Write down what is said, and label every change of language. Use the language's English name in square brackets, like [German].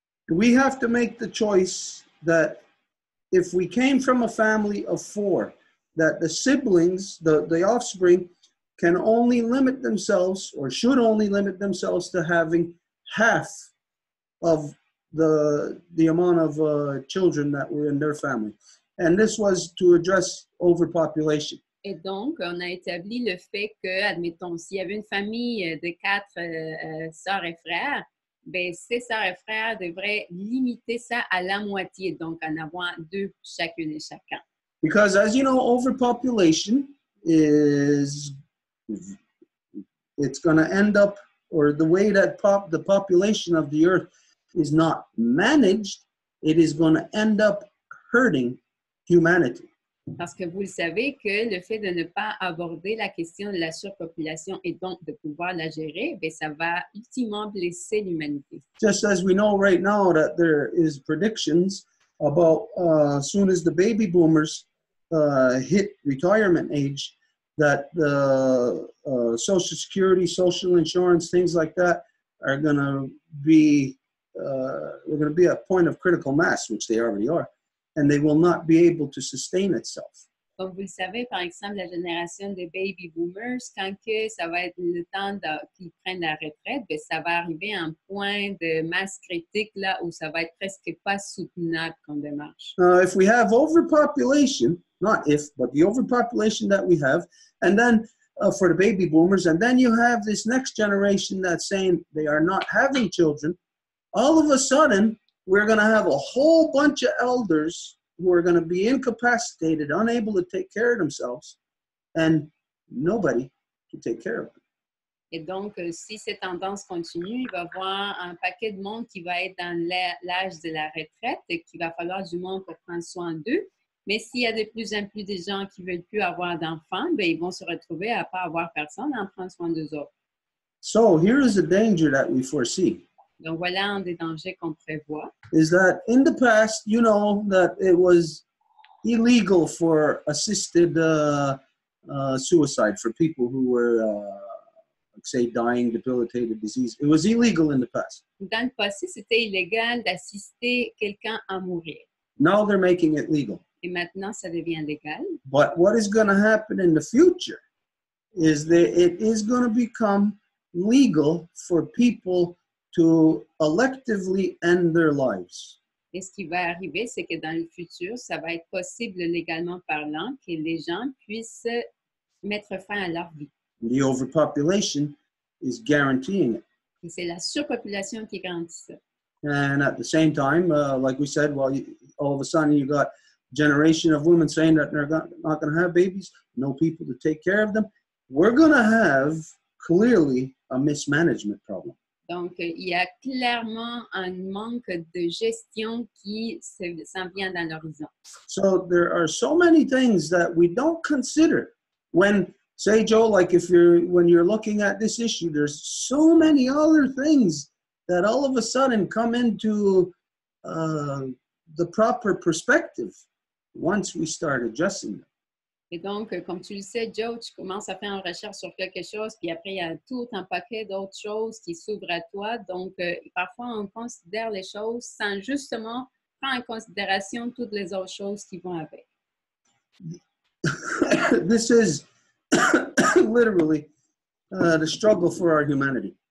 [English] We have to make the choice that if we came from a family of 4, that the siblings, the offspring, can only limit themselves or should only limit themselves to having half of the amount of children that were in their family. And this was to address overpopulation. [French] Et donc, on a établi le fait que, admettons, s'il y avait une famille de 4 sœurs et frères, ben, ces sœurs et frères devraient limiter ça à la moitié, donc en avoir 2 chacune et chacun. [English] Because as you know, overpopulation is, it's going to end up, or the way that the population of the earth is not managed, it is going to end up hurting humanity. [French] Parce que vous le savez que le fait de ne pas aborder la question de la surpopulation et donc de pouvoir la gérer, ben, ça va ultimement blesser l'humanité. [English] Just as we know right now that there is predictions about as soon as the baby boomers hit retirement age, that the Social Security, social insurance, things like that are going to be, we're going to be at a point of critical mass, which they already are. And they will not be able to sustain itself. [French] Comme vous le savez, par exemple, la génération des baby boomers, quand que ça va être le temps qu'ils prennent la retraite, bien, ça va arriver à un point de masse critique là où ça va être presque pas soutenable comme démarche. [English] If we have overpopulation, not if, but the overpopulation that we have, and then for the baby boomers, and then you have this next generation that's saying they are not having children. All of a sudden, we're going to have a whole bunch of elders who are going to be incapacitated, unable to take care of themselves, and nobody to take care of them. [French] Et donc, si cette tendance continue, il va y avoir un paquet de monde qui va être dans l'âge de la retraite et qu'il va falloir du monde pour prendre soin d'eux. Mais s'il y a de plus en plus de gens qui ne veulent plus avoir d'enfants, ben, ils vont se retrouver à ne pas avoir personne à en prendre soin d'eux autres. [English] So here is the danger that we foresee. [French] Donc, voilà un des dangers qu'on prévoit. [English] Is that in the past, you know, that it was illegal for assisted suicide for people who were, say, dying, debilitated disease. It was illegal in the past. [French] Dans le passé, c'était illégal d'assister quelqu'un à mourir. [English] Now they're making it legal. [French] Et maintenant, ça devient légal. [English] But what is going to happen in the future is that it is going to become legal for people to electively end their lives. [French] Et ce qui va arriver, c'est que dans le futur, ça va être possible légalement parlant que les gens puissent mettre fin à leur vie. [English] The overpopulation is guaranteeing it. [French] Et c'est la surpopulation qui garantit ça. [English] And at the same time, like we said, well, all of a sudden you got a generation of women saying that they're not going to have babies, no people to take care of them. We're going to have clearly a mismanagement problem. [French] Donc, il y a clairement un manque de gestion qui s'en vient dans l'horizon. [English] So there are so many things that we don't consider when, say, Joe, like when you're looking at this issue, there's so many other things that all of a sudden come into the proper perspective once we start addressing them. [French] Et donc, comme tu le sais, Joe, tu commences à faire une recherche sur quelque chose, puis après, il y a tout un paquet d'autres choses qui s'ouvrent à toi. Donc, parfois, on considère les choses sans justement prendre en considération toutes les autres choses qui vont avec. [English] This is literally the struggle for our humanity.